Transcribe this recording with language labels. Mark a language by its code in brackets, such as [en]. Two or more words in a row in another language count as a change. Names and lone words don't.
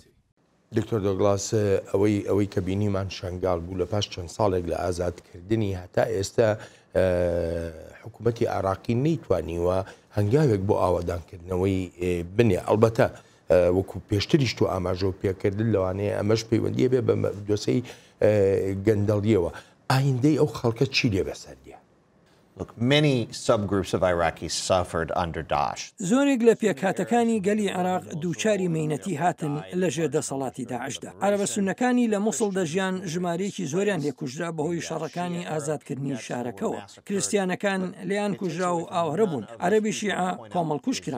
[ckb] دکتۆر دۆگلاس ئەوەی کە بینیمان شنگال بوو لە پاش چەند ساڵێک لە ئازادکردنی هەتا ئێستا حکوومەتی عراقی نەیتوانیوە هەنگاوێک بۆ ئاوادانکردنەوەی بنێ ئەلبەتە وەکو پێشتریش تو ئاماژە و پێکردن لەوانەیە ئەمەش پەیوەندیە بێ بە دۆسەی گەندەڵیەوە ئایندەی ئەو خەڵکە چی لێ بەسەردیە؟ [en] Look, many subgroups of Iraqis suffered under Daesh. [ckb] زۆرێک لە پێکهاتەکانی گەلی عێراق دووچاری مەینەتی هاتن لە ژێر دەسەڵاتی داعشدا. عەرەبە سوننەکانی لە مووسڵ دەژیان ژمارەیەکی زۆریان لێکوژرا بەهۆی شەڕەکانی ئازادکردنی شارەکەەوە. کریستیانەکان لیان کوژرا و ئاوەرە بوون. عەرەبی شیعە کۆمەڵکوش کران.